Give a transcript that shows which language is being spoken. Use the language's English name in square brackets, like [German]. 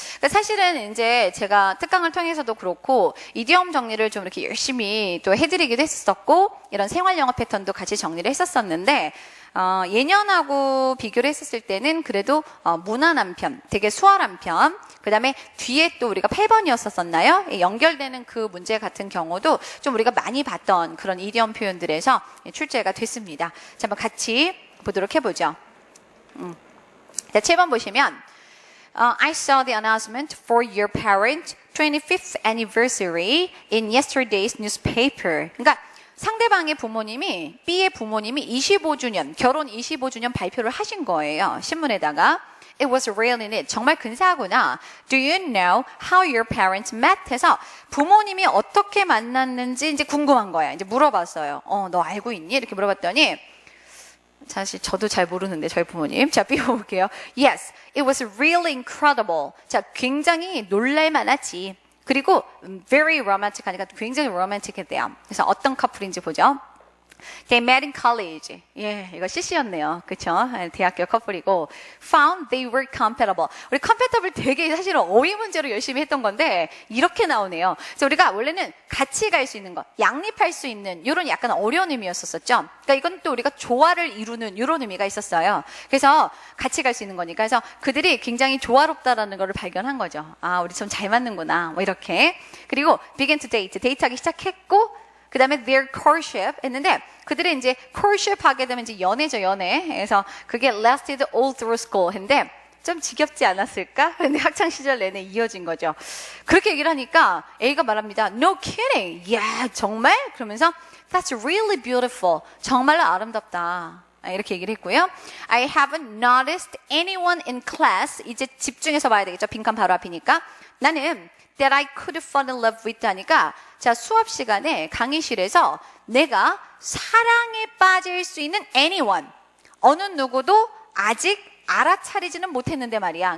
[Korean] 그러니까 사실은 이제 제가 특강을 통해서도 그렇고, 이디엄 정리를 좀 이렇게 열심히 또 해드리기도 했었고, 이런 생활 영어 패턴도 같이 정리를 했었었는데, 예년하고 비교를 했었을 때는 그래도 무난한 편, 되게 수월한 편, 그 다음에 뒤에 또 우리가 8번이었었나요? 연결되는 그 문제 같은 경우도 좀 우리가 많이 봤던 그런 이디엄 표현들에서 출제가 됐습니다. 자, 한번 같이 보도록 해보죠. 자, 7번 보시면 [English] I saw the announcement for your parent 25th anniversary in yesterday's newspaper. [Korean] 그러니까 상대방의 부모님이, B의 부모님이 25주년, 결혼 25주년 발표를 하신 거예요. 신문에다가. [English] It was real in it. [Korean] 정말 근사하구나. [English] Do you know how your parents met? [Korean] 해서 부모님이 어떻게 만났는지 이제 궁금한 거야. 이제 물어봤어요. 너 알고 있니? 이렇게 물어봤더니 사실 저도 잘 모르는데 저희 부모님. 자, 삐워볼게요. [English] Yes, it was really incredible. [Korean] 자, 굉장히 놀랄만하지. 그리고 [English] very romantic [Korean] 하니까 굉장히 로맨틱했대요. 그래서 어떤 커플인지 보죠. [English] They met in college. [Korean] 예, 이거 CC였네요. 그쵸? 대학교 커플이고 [English] found they were compatible. [Korean] 우리 compatible 되게 사실은 어휘 문제로 열심히 했던 건데 이렇게 나오네요. 그래서 우리가 원래는 같이 갈 수 있는 것, 양립할 수 있는 이런 약간 어려운 의미였었죠. 그러니까 이건 또 우리가 조화를 이루는 이런 의미가 있었어요. 그래서 같이 갈 수 있는 거니까. 그래서 그들이 굉장히 조화롭다라는 걸 발견한 거죠. 아, 우리 좀 잘 맞는구나. 뭐 이렇게. 그리고 [English] began to date. [Korean] 데이트하기 시작했고 그 다음에 their courtship 했는데 그들이 이제 courtship 하게 되면 이제 연애죠, 연애. 그래서 그게 [English] lasted all through school [Korean] 했는데 좀 지겹지 않았을까? 근데 학창 시절 내내 이어진 거죠. 그렇게 얘기를 하니까 A가 말합니다. [English] No kidding. [Korean] 야, 정말? 그러면서 [English] that's really beautiful. [Korean] 정말로 아름답다. 이렇게 얘기를 했고요. [English] I haven't noticed anyone in class. [Korean] 이제 집중해서 봐야 되겠죠. 빈칸 바로 앞이니까. 나는 [English] that I could fall in love with [Korean] 하니까 자, 수업 시간에 강의실에서 내가 사랑에 빠질 수 있는 anyone, 어느 누구도 아직 알아차리지는 못했는데 말이야.